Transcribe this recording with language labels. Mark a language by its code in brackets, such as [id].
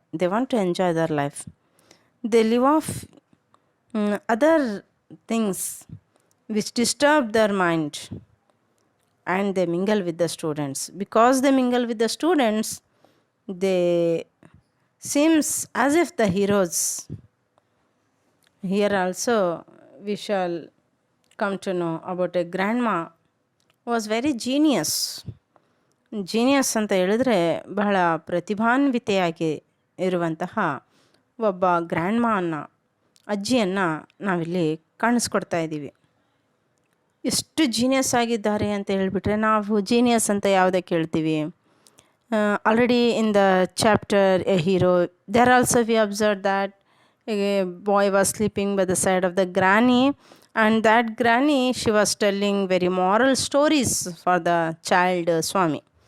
[en] They want to enjoy their life. They live off other things which disturb their mind, and they mingle with the students. Because they mingle with the students, they seems as if the heroes. Here also we shall come to know about a grandma who was very genius. [kn] Genius ಅಂತ ಹೇಳಿದ್ರೆ ಬಹಳ ಪ್ರತಿಭಾನ್ವಿತೆಯಾಗಿ ಇರುವಂತಹ ಒಬ್ಬ ಗ್ರ್ಯಾಂಡ್ಮಾನ, ಅಜ್ಜಿಯನ್ನು ನಾವಿಲ್ಲಿ ಕಾಣಿಸ್ಕೊಡ್ತಾ ಇದ್ದೀವಿ. ಎಷ್ಟು genius ಆಗಿದ್ದಾರೆ ಅಂತ ಹೇಳಿಬಿಟ್ರೆ ನಾವು ಜೀನಿಯಸ್ ಅಂತ ಯಾವುದಕ್ಕೆ ಹೇಳ್ತೀವಿ? [en] Already in the chapter a hero there also we observe that a boy was sleeping by the side of the granny, and that granny, she was telling very moral stories for the child Swami.